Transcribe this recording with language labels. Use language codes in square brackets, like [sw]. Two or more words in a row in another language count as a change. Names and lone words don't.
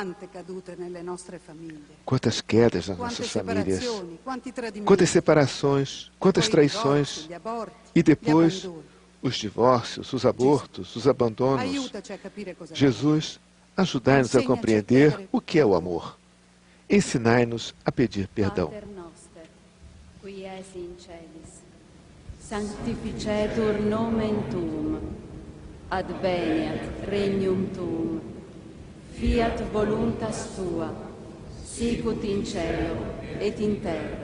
[pt] Quantas quedas nas nossas famílias, quantas separações, quantas traições, e depois os divórcios, os abortos, os abandonos. Jesus, ajudai-nos a compreender o que é o amor. Ensinai-nos a pedir perdão. [la] Pater noster, qui es in celis, sanctificetur nomen tuum, adveniat regnum tuum, fiat voluntas tua, sicut in cielo et in terra.